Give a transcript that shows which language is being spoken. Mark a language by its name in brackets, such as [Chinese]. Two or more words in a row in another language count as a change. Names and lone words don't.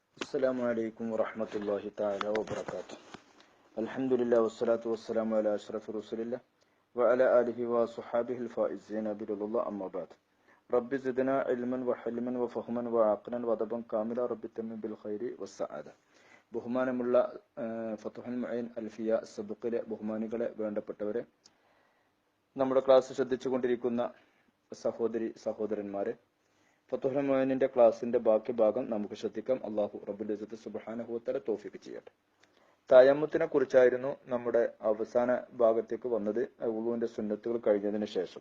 [Arabic] السلام عليكم ورحمة الله تعالى وبركاته. الحمد لله والصلاة والسلام على أشرف رسول الله وعلى آله وصحابه الفائزين برضا الله أما بعد. رب زدنا علما وحلما وفهما وعقلا وأدبا كاملا رب تمم بالخير والسعادة. [Malayalam] ബഹുമാനമുള്ള ഫതുഹുൽ മുഈൻ അൽഫിയ സബഖിലെ ബഹുമാനികളെ, വേണ്ടപ്പെട്ടവരെ, നമ്മുടെ ക്ലാസ് ശ്രദ്ധിച്ചുകൊണ്ടിരിക്കുന്ന സഹോദരി സഹോദരന്മാരെ, ഫതുഹുൽ മുഈനിന്റെ ക്ലാസിന്റെ ബാക്കി ഭാഗം നമുക്ക് ശ്രദ്ധിക്കാം. [Arabic] الله رب العزة سبحانه و تعالى [Malayalam] തൗഫീഖ് ചെയ്യട്ടെ. തയമ്മുത്തിനെ കുറിച്ചായിരുന്നു നമ്മുടെ അവസാന ഭാഗത്തേക്ക് വന്നത്, വുളുവിന്റെ സുന്നത്തുകൾ കഴിഞ്ഞതിന് ശേഷം.